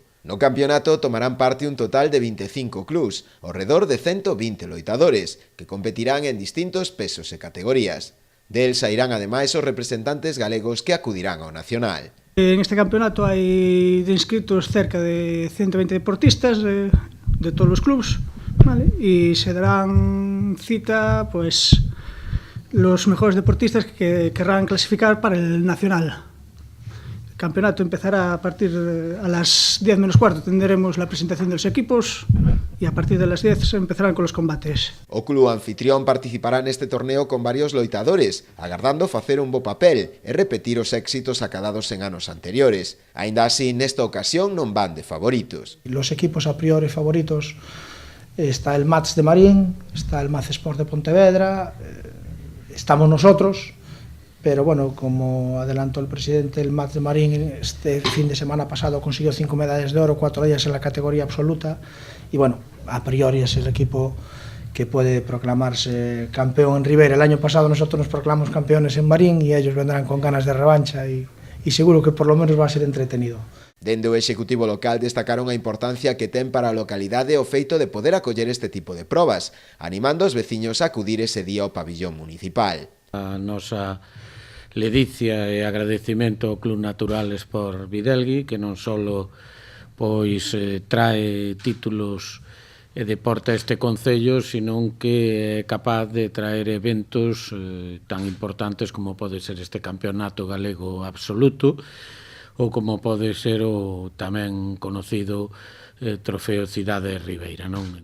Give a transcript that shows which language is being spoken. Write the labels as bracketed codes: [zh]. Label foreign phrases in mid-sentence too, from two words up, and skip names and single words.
[gl] No campeonato tomarán parte un total de 25 clubs, ao redor de 120 loitadores, que competirán en distintos pesos e categorías. Del sairán ademais os representantes galegos que acudirán ao nacional. En este campeonato hai de inscritos cerca de 120 deportistas de todos os clubs, ¿vale? [es] E se darán cita pues los mejores deportistas que querrán clasificar para el nacional. El campeonato empezará a partir a las 10 menos cuarto, tendremos la presentación de los equipos y a partir de las 10 se empezarán con los combates. [gl] O club anfitrión participará neste torneo con varios loitadores, agardando facer un bo papel e repetir os éxitos acadados en anos anteriores. Aínda así, nesta ocasión non van de favoritos. [es] Los equipos a priori favoritos está el Mats de Marín, está el Maz Sport de Pontevedra, estamos nosotros. Pero bueno, como adelantó el presidente, el Maz de Marín este fin de semana pasado consiguió 5 medallas de oro, 4 de ellas en la categoría absoluta. Y bueno, a priori es el equipo que puede proclamarse campeón en Ribeira. El año pasado nosotros nos proclamamos campeones en Marín y ellos vendrán con ganas de revancha y seguro que por lo menos va a ser entretenido. [gl] Dende o Executivo local destacaron a importancia que ten para a localidade o feito de poder acoller este tipo de probas, animando os veciños a acudir ese día ao pabillón municipal. A nosa ledicia e agradecimento ao Club Natural Sport Videlgui, que non só trae títulos e deporta este concello, senón que é capaz de traer eventos tan importantes como pode ser este Campeonato Galego Absoluto ou como pode ser o tamén conocido Trofeo Cidade de Ribeira, non?